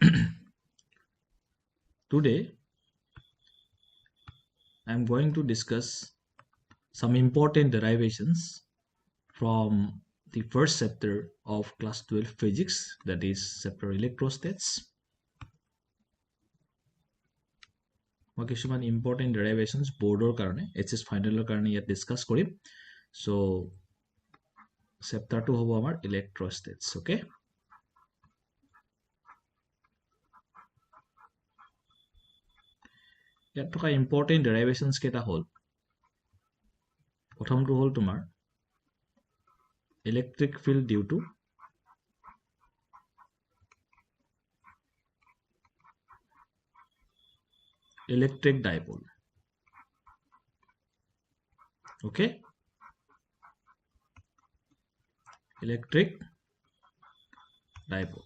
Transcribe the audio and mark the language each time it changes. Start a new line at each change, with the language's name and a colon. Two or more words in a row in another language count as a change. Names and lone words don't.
English: Today I am going to discuss some important derivations from the first chapter of class 12 physics, that is chapter electrostats.
Assamese: মই কিছুমান
English: important derivations
Assamese: boardৰ কাৰণে HS ফাইনেলৰ কাৰণে ইয়াত ডিসকাস কৰিম।
English: So chapter 2
Assamese: হ'ব আমাৰ
English: electrostats, okay?
Assamese: ইয়াত থকা
English: important derivations
Assamese: কেইটা হ'ল, প্ৰথমটো হ'ল তোমাৰ
English: electric field due to electric dipole,
Assamese: okay?
English: Electric dipole.